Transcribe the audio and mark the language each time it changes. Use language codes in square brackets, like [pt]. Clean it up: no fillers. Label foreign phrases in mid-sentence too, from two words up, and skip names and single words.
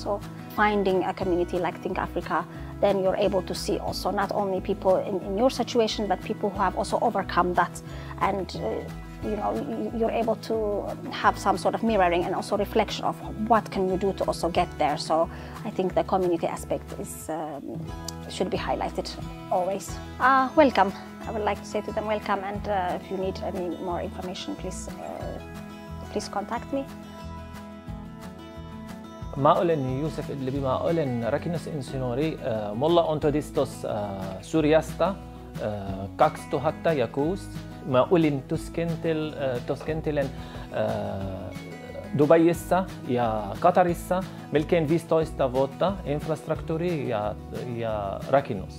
[en] So finding a community like Think Africa, then you're able to see also not only people in your situation, but people who have also overcome that, and you're able to have some sort of mirroring and also reflection of what can you do to also get there. So I think the community aspect should be highlighted always. Welcome. I would like to say to them welcome, and if you need any more information, please contact me. [fi] ما olen Yusuf Idlibi, ma olen rakennusinsinööri. Mulla on todistus Syyriasta 2006. Ma olin työskentelen Dubaissa ja Qatarissa melkein 15 vuotta infrastruktuuri ja rakennus.